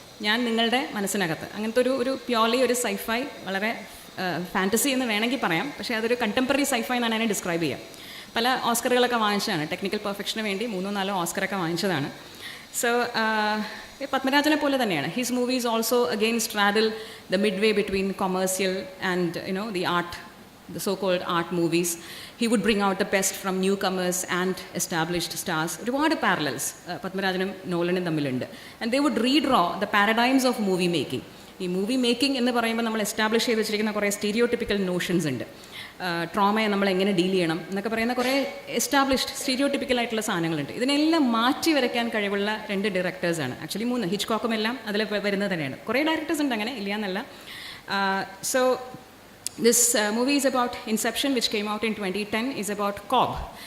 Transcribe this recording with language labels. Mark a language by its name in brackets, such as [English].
[Malayalam] ഞാൻ നിങ്ങളുടെ മനസ്സിനകത്ത് അങ്ങനത്തെ ഒരു പ്യോർലി ഒരു സൈഫൈ, വളരെ ഫാൻറ്റസി എന്ന് വേണമെങ്കിൽ പറയാം, പക്ഷേ അതൊരു കണ്ടംപററി സൈഫൈ എന്നാണ് അതിനെ ഡിസ്ക്രൈബ് ചെയ്യുക. പല ഓസ്കറുകളൊക്കെ വാങ്ങിച്ചതാണ്, ടെക്നിക്കൽ പെർഫെക്ഷന് വേണ്ടി 3-4 ഓസ്കറൊക്കെ വാങ്ങിച്ചതാണ്. [English] so [Malayalam] പത്മരാജനെ പോലെ തന്നെയാണ്. [English] His movies also again straddle the mid way between commercial and the art, the so-called art movies. He would bring out the best from newcomers and established stars. [Malayalam] ഒരുപാട് parallels പത്മരാജനും നോളനും തമ്മിലുണ്ട്. [English] And they would redraw the paradigms of movie making. [Malayalam] ഈ movie making എന്ന് പറയുമ്പോൾ നമ്മൾ establish ചെയ്ത് വെച്ചിരിക്കുന്ന കുറേ stereotypical notions ഉണ്ട്. ട്രോമയെ നമ്മൾ എങ്ങനെ ഡീൽ ചെയ്യണം എന്നൊക്കെ പറയുന്ന കുറേ എസ്റ്റാബ്ലിഷ്ഡ് സ്റ്റീരിയോട്ടിപ്പിക്കലായിട്ടുള്ള സാധനങ്ങളുണ്ട്. ഇതിനെല്ലാം മാറ്റി വരയ്ക്കാൻ കഴിവുള്ള 2 ഡയറക്ടേഴ്സാണ്, ആക്ച്വലി 3, ഹിച്ച്കോക്കും എല്ലാം അതിൽ വരുന്നത് തന്നെയാണ്. കുറേ ഡയറക്ടേഴ്സ് ഉണ്ട് അങ്ങനെ, ഇല്ല എന്നല്ല. [English] So this movie is about Inception which came out in 2010 is about Cobb.